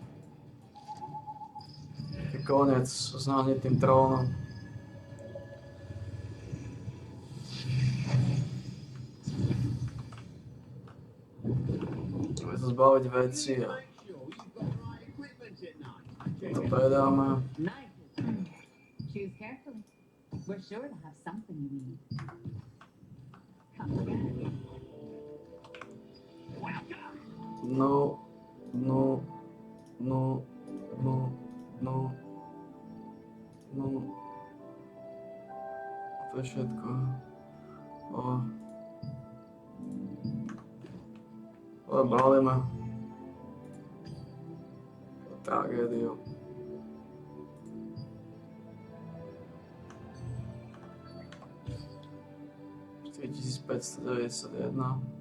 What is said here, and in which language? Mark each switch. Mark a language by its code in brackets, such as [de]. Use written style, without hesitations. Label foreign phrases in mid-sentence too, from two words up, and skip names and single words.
[sk] Je koniec s nahnitým trónom. Chceme sa zbaviť veci a to predáme. [en] Choose carefully. We're sure to have something you need. Come again. No. [sk] To je všetko. Ale balíme. Tragédiu. 4591.